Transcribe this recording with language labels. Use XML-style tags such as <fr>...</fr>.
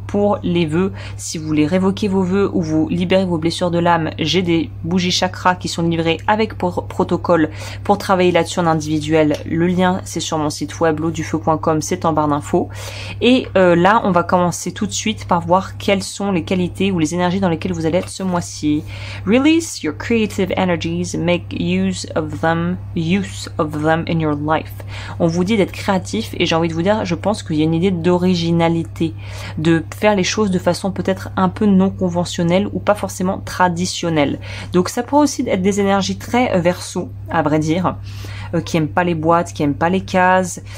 <fr>Pour les vœux, si vous voulez révoquer vos vœux ou vous libérer vos blessures de l'âme, j'ai des bougies chakras qui sont livrées avec protocole pour travailler là-dessus en individuel. Le lien, c'est sur mon site web, lodufeu.com, c'est en barre d'infos. Et là, on va commencer tout de suite par voir quelles sont les qualités ou les énergies dans lesquelles vous allez être ce mois-ci.</fr> <en>Release your creative energies, make use of them in your life.</en> <fr>On vous dit d'être créatif et j'ai envie de vous dire, je pense qu'il y a une idée d'originalité, de faire les choses de façon peut-être un peu non conventionnelle ou pas forcément traditionnelle. Donc ça pourrait aussi être des énergies très verso, à vrai dire, qui aiment pas les boîtes, qui aiment pas les cases.</fr>